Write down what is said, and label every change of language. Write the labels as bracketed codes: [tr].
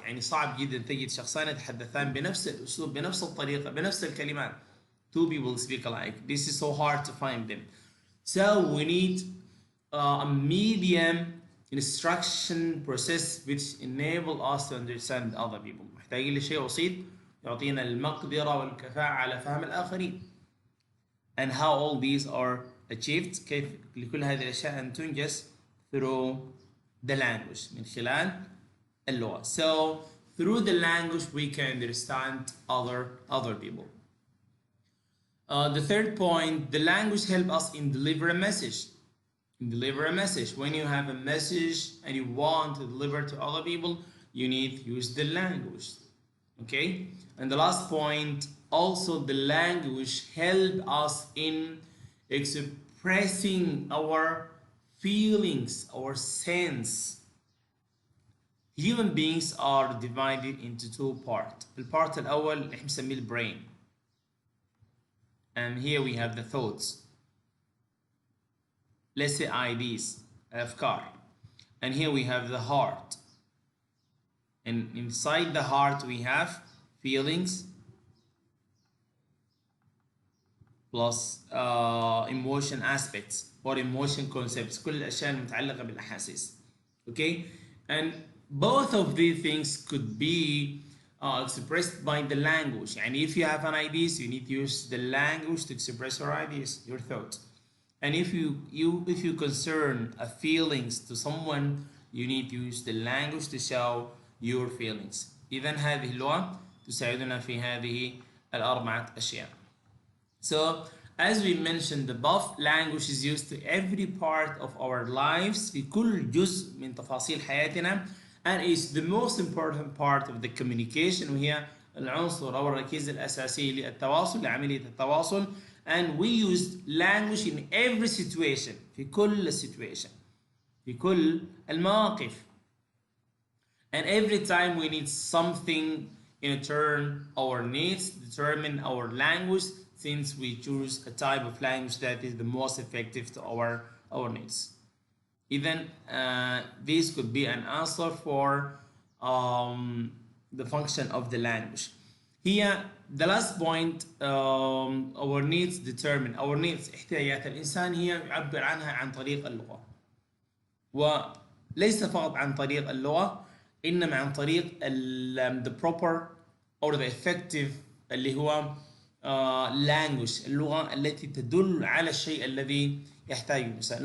[ar] يعني صعب جدا تجد شخصان يتحدثان بنفس الأسلوب بنفس الطريقة بنفس الكلمات. [en] Two people speak alike. This is so hard to find them. So we need a medium instruction process which enable us to understand other people. [ar] محتاجين لشيء وسيط يعطينا المقدرة والكفاءة على فهم الآخرين. [en] And how all these are achieved [ar] كيف لكل هذه الأشياء أن تنجز [en] through the language [ar] من خلال اللغة. [en] So through the language we can understand other people. The third point, the language help us in deliver a message. When you have a message and you want to deliver to other people, you need to use the language. Okay? And the last point, also the language help us in expressing our feelings, our sense. Human beings are divided into two parts. [ar] البارت الأول اللي بنسميه البرين. [en] And here we have the thoughts. Let's say ideas, أفكار. And here we have the heart. And inside the heart we have feelings plus emotion aspects or emotion concepts. [ar] كل الأشياء المتعلقة بالأحاسيس. [en] Okay? And both of these things could be expressed by the language. And if you have an ideas, you need to use the language to express your ideas, your thoughts. And if you concern a feelings to someone, you need to use the language to show your feelings. [ar] إذن هذه اللغة تساعدنا في هذه الأربعة أشياء. [en] So as we mentioned above, language is used to every part of our lives [ar] في كل جزء من تفاصيل حياتنا, [en] and is the most important part of the communication, [ar] وهي العنصر أو الركيزة الأساسية للتواصل لعملية التواصل. [en] And we use language in every situation في كل situation [ar] في كل المواقف. [en] And every time we need something in turn our needs determine our language, since we choose a type of language that is the most effective to our needs. Even this could be an answer for the function of the language. Here the last point, our needs determine our needs. [ar] احتياجات الإنسان هي يعبر عنها عن طريق اللغة, وليس فقط عن طريق اللغة إنما عن طريق [en] the proper or the effective [ar] اللي هو language, اللغة التي تدل على الشيء الذي يحتاجه الإنسان.